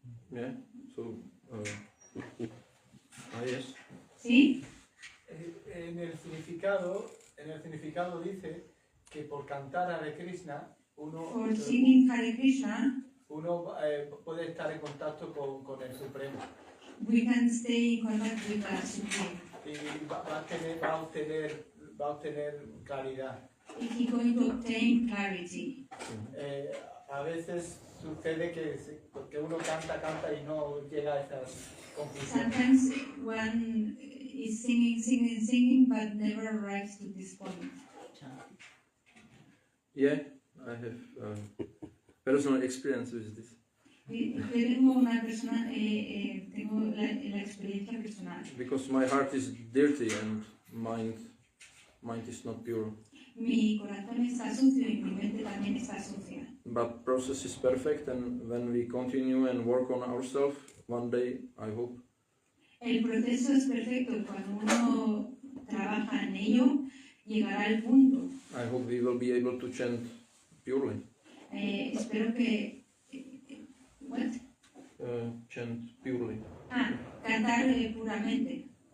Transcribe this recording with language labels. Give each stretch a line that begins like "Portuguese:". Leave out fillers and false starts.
English: Yeah. So, yes.
Spanish: ¿Sí? En el significado dice que por cantar Hare Krishna uno,
English: For singing Hare Krishna,
Spanish: uno puede estar en contacto con el Supremo
English: we can stay in contact with the Supreme.
Spanish: y va a obtener claridad.
English: He's going to obtain clarity.
Spanish: A veces sucede que uno canta y no llega a esas conclusiones.
English: Sometimes one is singing, but never arrives to this point. Yeah, I have personal experience with this.
Spanish: Tengo una persona, tengo la experiencia personal.
English: Because my heart is dirty and mind is not pure.
Spanish: Mi corazón está sucio y mi mente también está sucia.
English: But process is perfect, and when we continue and work on ourselves, one day, I hope,
Spanish: El proceso es perfecto. Cuando uno trabaja en ello, llegará al punto.
English: I hope we will be able to chant purely.
Spanish: Espero que...
English: what? Chant purely.
Spanish: Cantar puramente.